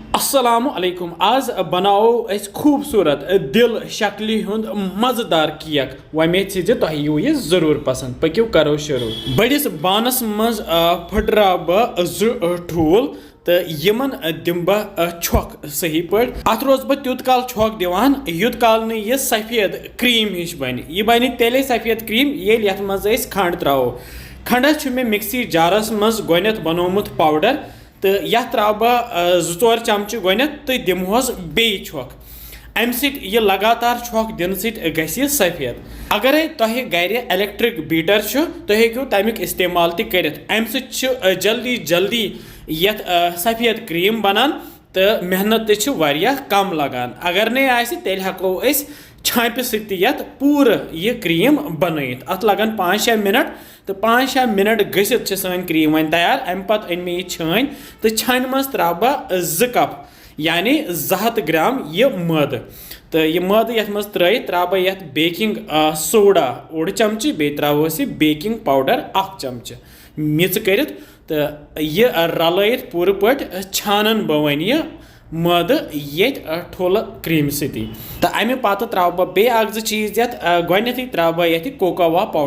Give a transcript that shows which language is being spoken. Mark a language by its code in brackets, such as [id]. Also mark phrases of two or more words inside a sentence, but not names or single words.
[ar] السلام عليكم [ks] आज बनाओ अस खूबसूरत दिल शक्ली हुंद मजेदार केक वमेद से तुह यू ये जरूर पसंद पक्यू करो शुरू बड़िस बानस मज फटरा बह ठूल तो यमन दिम बह छोक सही पे अत रोज बह तुत काल छोक दिवान युत काल न यह सफेद क्रीम हिश बन यह बन तेले सफेद क्रीम ये यथ मज खंड त्रो खंडस मे मिक्सी जारस मज गोनथ बनोमुत पाउडर तो यह त्रा बह 2-4 चमच गोनथ तो दिमहोस बे छोक अम सह लगातार छोक दिन सह सफेद अगर तुह गर [en] electric beater [ks] तुह हेकू तमिक इस्तेमाल तक अम सह जल्दी जल्दी यथ सफेद क्रीम बनान तो मेहनत तह कम लगान अगर नहीं आए तेल हेको छाप सत पूर यह क्रीम बनत अत लगन 5-6 मिनट तो 5-6 मिनट गसित सन क्रीम वन तैयार अम पत अन मे छान तो छान मज त्रा बह 2 कप यानी 200 ग्राम यह मद तो यह मद यथ मज त्रा बह यथ [en] baking soda [ks] 1 चमच बे त्रोस यह [en] baking powder [ks] 1 चमच मिच कर तो यह रलत पूर पे छानन बह वन यह मद ये ठोल क्रीम सती तो अमे पत त्रो बह बे 1-2 चीज यथ गोथी त्रो बह यथ कोकोवा